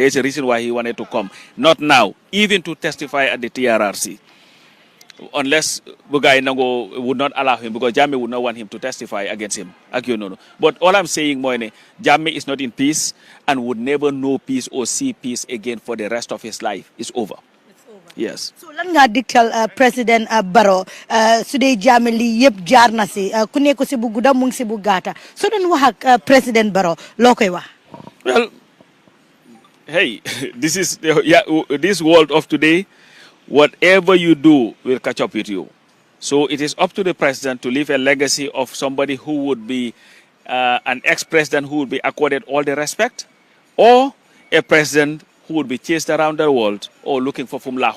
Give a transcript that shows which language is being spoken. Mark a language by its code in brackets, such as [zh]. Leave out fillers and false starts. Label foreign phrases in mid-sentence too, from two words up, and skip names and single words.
[en] There's a reason why he wanted to come. Not now, even to testify at the TRRC. Unless Bugai Nango would not allow him, because Jammeh would not want him to testify against him. But all I'm saying, Moine, Jammeh is not in peace and would never know peace or see peace again for the rest of his life. It's over. Yes. [wo] So lan nga diktal President Barrow suday Jammeh li yeb jaar na si ku nekk si bu gudda mu ngi si bu gata so doon wax ak President Barrow loo koy wax. [en] Well, hey, this is this world of today. Whatever you do will catch up with you. So it is up to the president to leave a legacy of somebody who would be an ex-president who would be accorded all the respect, or a president who would be chased around the world or looking for Fumlahu.